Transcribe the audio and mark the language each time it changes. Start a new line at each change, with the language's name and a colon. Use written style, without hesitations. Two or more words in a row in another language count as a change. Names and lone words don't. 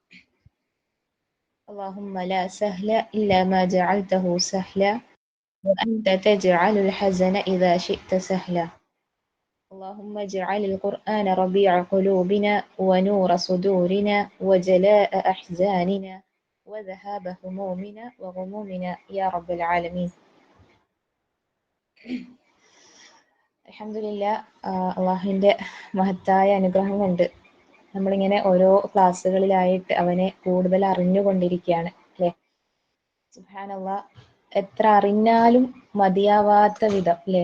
Arabic: اللهم لا سهل إلا ما جعلته سهلا وأنت تجعل الحزن إذا شئت سهلا. اللهم اجعل القرآن ربيع قلوبنا ونور صدورنا وجلاء أحزاننا وذهاب همومنا وغمومنا يا رب العالمين.
Malayalam: അൽഹംദുലില്ലാ, അള്ളാഹുവിൻ്റെ മഹത്തായ അനുഗ്രഹം കൊണ്ട് നമ്മളിങ്ങനെ ഓരോ ക്ലാസ്സുകളിലായിട്ട് അവനെ കൂടുതൽ അറിഞ്ഞുകൊണ്ടിരിക്കുകയാണ് അല്ലേ? സുബ്ഹാനല്ലാഹ്, എത്ര അറിഞ്ഞാലും മതിയാവാത്ത വിധം അല്ലേ?